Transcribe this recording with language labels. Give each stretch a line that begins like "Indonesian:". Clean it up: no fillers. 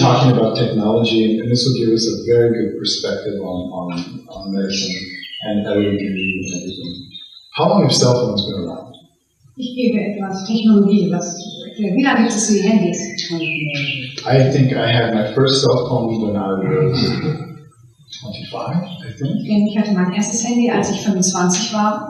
English: talking about technology, and this will give us a very good perspective on medicine and LED and everything. How long have cell phones been around?
German: Ich gebe etwas Technologie, wie lange gibt es die Handys?
English: I think I had my first cell phone when I was 25, I think.
German: Ich hatte mein erstes Handy, als ich 25 war.